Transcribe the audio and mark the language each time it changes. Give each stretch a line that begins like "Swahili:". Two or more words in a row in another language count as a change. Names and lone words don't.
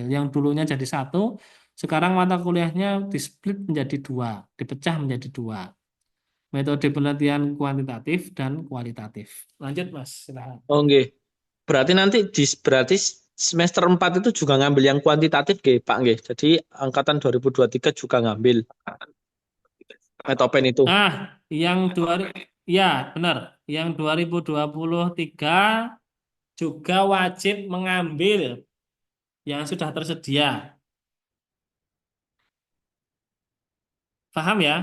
Indonesian: Yang dulunya jadi satu, sekarang mata kuliahnya di-split menjadi dua, dipecah menjadi dua. Metode penelitian kuantitatif dan kualitatif. Lanjut Mas, silahkan. Oh nggih. Berarti nanti berarti semester 4 itu juga ngambil yang kuantitatif nggih Pak nggih. Jadi angkatan 2023 juga ngambil Metopen itu. Yang ya benar, yang 2023 juga wajib mengambil yang sudah tersedia. Paham ya?